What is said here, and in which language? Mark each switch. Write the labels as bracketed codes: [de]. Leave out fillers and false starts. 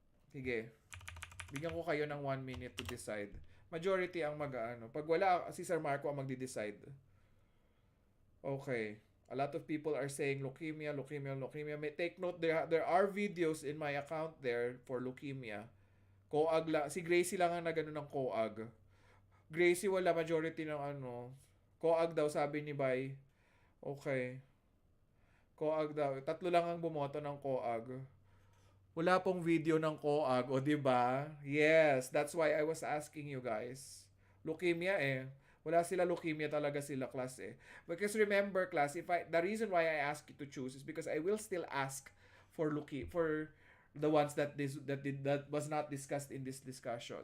[tl] Sige. Bigyan ko kayo ng [en] 1 minute to decide. [tl] Majority ang mag-ano. Pag wala, si Sir Marco ang magde-decide. Okay. [en] A lot of people are saying leukemia, leukemia, leukemia. May take note, there are videos in my account there for leukemia. [tl] Coag lang. Si Gracie lang ang nagano ng coag. Gracie wala majority ng ano. Coag daw sabi ni Bay. Okay. Coag daw. Tatlo lang ang bumoto ng coag. Wala pong video ng coag, o 'di ba? [en] Yes, that's why I was asking you guys. [tl] Leukemia eh. Wala sila leukemia talaga sila, class eh. [en] Because remember, class, the reason why I ask you to choose is because I will still ask for for the ones that was not discussed in this discussion.